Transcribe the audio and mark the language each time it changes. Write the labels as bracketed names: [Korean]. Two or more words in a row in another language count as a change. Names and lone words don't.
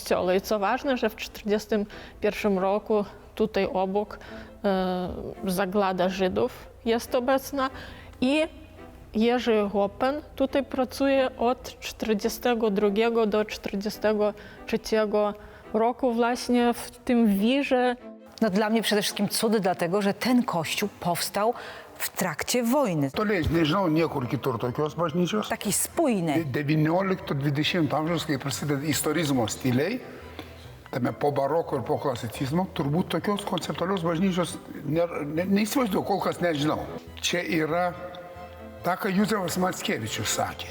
[Polish] I co ważne, że w 1941 roku tutaj obok zaglada Żydów jest obecna i Jerzy Hoppen tutaj pracuje od 1942 do 1943 roku właśnie w tym wirze. No dla mnie przede wszystkim cud, dlatego że ten kościół powstał w trakcie wojny. [Lithuanian] Toliai, nežinau, niekur kitur tokios bažnyčios. [Polish] Taki spójny. [Lithuanian] 19-20 amžiaus, kai prasideda istorizmo stiliai, tame po baroko ir po klasicizmo, turbūt tokios konceptualios bažnyčios neįsivaizduoju, kol kas nežinau. Čia yra ta, ką Juzefas Mackevičius sakė.